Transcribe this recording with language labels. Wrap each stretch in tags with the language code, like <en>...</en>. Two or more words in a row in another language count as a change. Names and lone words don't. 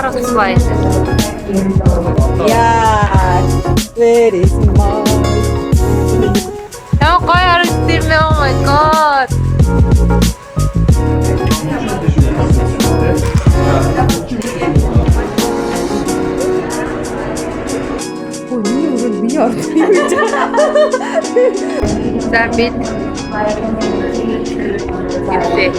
<mn>баялал. Яа,</mn> <en>very small.</en> <mn>Яа гоё харагдсан юм.</mn> <en>Oh my god.</en> <mn>Миний орох юм гэж. За бид ирлээ.</mn>